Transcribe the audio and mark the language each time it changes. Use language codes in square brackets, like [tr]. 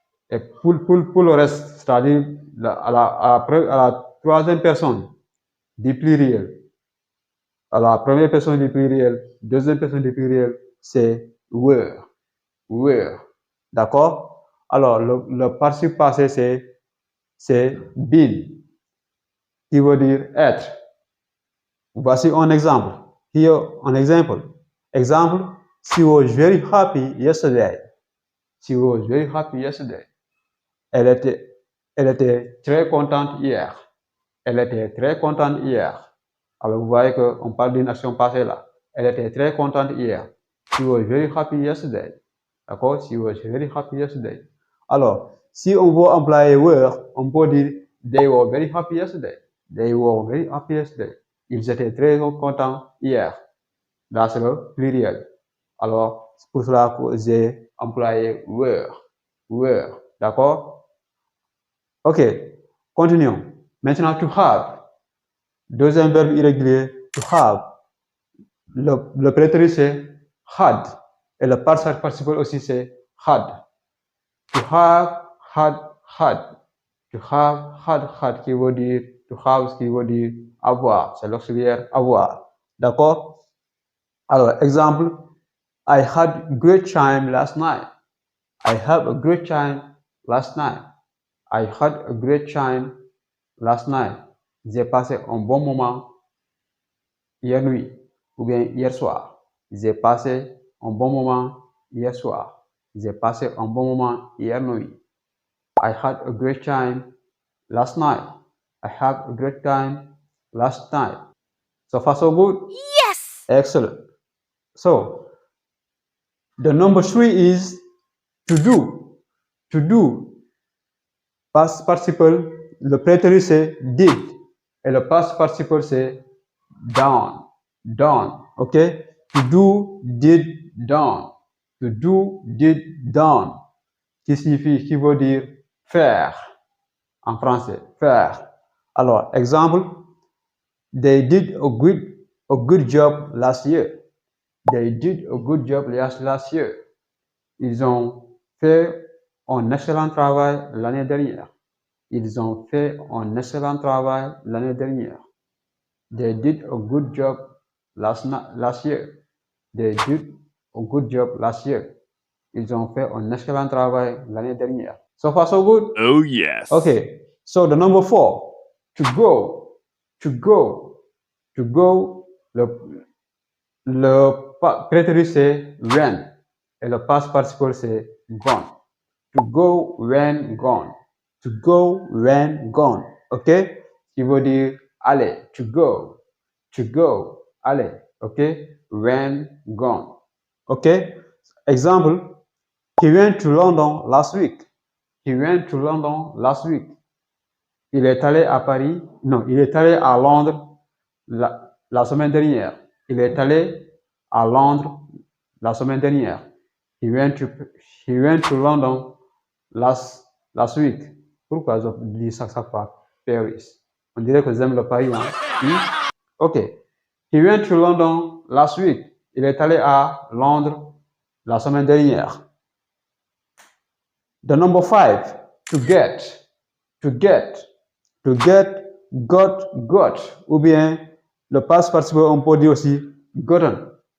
[fr] Et pour le reste, c'est-à-dire à la troisième personne du pluriel, à la première personne du pluriel, deuxième personne du pluriel, c'est were. D'accord? Alors, le participe passé, c'est been, qui veut dire être. Voici un exemple. [en] Here, an example. Example, she was very happy yesterday. She was very happy yesterday. [fr] Elle était très contente hier. Elle était très contente hier. Alors, vous voyez qu'on parle d'une action passée là. Elle était très contente hier. [en] She was very happy yesterday. [fr] D'accord? [en] She was very happy yesterday. [fr] Alors, si on veut employer were, on peut dire [en] they were very happy yesterday. They were very happy yesterday. [fr] Ils étaient très contents hier. Là, c'est le pluriel. Alors, c'est pour cela que j'ai employé were. D'accord? Ok, continuons. Maintenant, to have. Deuxième verbe irrégulier, to have. Le prétérit c'est had. Et le participe aussi c'est had. To have, had. To have, had, qui veut dire, to have, qui veut dire avoir. C'est l'auxiliaire avoir. D'accord? Alors, exemple, [en] I had a great time last night. I had a great time last night. I had a great time last night. [fr] J'ai passé un bon moment hier nuit ou bien hier soir. J'ai passé un bon moment hier soir. J'ai passé un bon moment hier nuit. [en] I had a great time last night. I had a great time last night. So far so good? Yes! Excellent. So, the number 3 is to do. To do. [fr] Past participle, le prétérit c'est did. Et le past participle c'est [en] done, done, ok? To do, did, done. [fr] To do, did, done. Qui veut dire faire en français, faire. Alors, exemple, [en] they did a good job last year. They did a good job last year. [fr] Ils ont fait un excellent travail l'année dernière. Ils ont fait un excellent travail l'année dernière. [en] They did a good job last year. They did a good job last year. [fr] Ils ont fait un excellent travail l'année dernière. [en] So far, so good? Oh, yes. Okay, so the number 4, to go, to go, to go, [fr] le prétérit c'est when, et le past participle c'est gone. [en] To go, when, gone. To go, when, gone. Ok? [fr] Qui veut dire aller, to go, aller. Ok? [en] When, gone. Ok? Example, he went to London last week. He went to London last week. [fr] Il est allé à Paris, non, il est allé à Londres la semaine dernière. Il est allé à Londres la semaine dernière. [en] He went to London last week. [fr] Pourquoi je dis ça fois Paris? On dirait que j'aime le Paris, hein? [en] Ok. He went to London last week. [fr] Il est allé à Londres la semaine dernière. [en] The number 5, to get, got, [fr] ou bien le past participe on peut dire aussi [en] gotten.